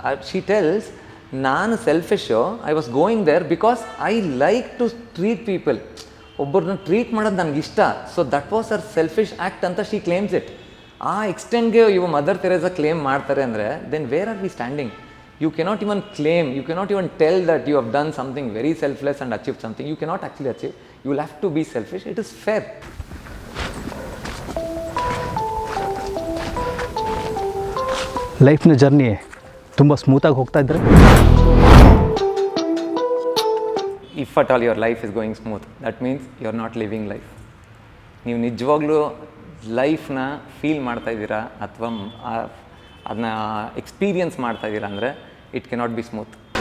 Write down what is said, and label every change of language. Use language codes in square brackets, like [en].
[en] she tells, [kn] ನಾನು selfish, [en] I was going there because I like to treat people. [kn] ಒಬ್ಬರನ್ನ treat ಮಾಡೋದು ನನಗಿಷ್ಟ. [en] So that was our selfish act ಅಂತ she claims it. [kn] ಆ ಎಕ್ಸ್ಟೆಂಟ್ಗೆ ಇವು mother Teresa claim ಮಾಡ್ತಾರೆ ಅಂದರೆ [en] Then where are we standing? You cannot even claim, you cannot even tell that you have done something very selfless and achieved something. You cannot actually achieve. You will have to be selfish. It is fair. [kn] ಲೈಫ್ನ journey ತುಂಬ ಸ್ಮೂತಾಗಿ ಹೋಗ್ತಾ ಇದ್ದರೆ, [en] If at all your life is going smooth, that means you are not living life. [kn] ನೀವು ನಿಜವಾಗ್ಲೂ ಲೈಫ್ನ feel ಮಾಡ್ತಾ ಇದ್ದೀರಾ ಅಥವಾ ಅದನ್ನ ಎಕ್ಸ್ಪೀರಿಯನ್ಸ್ ಮಾಡ್ತಾ ಇದ್ದೀರಾ ಅಂದರೆ [en] It cannot be smooth.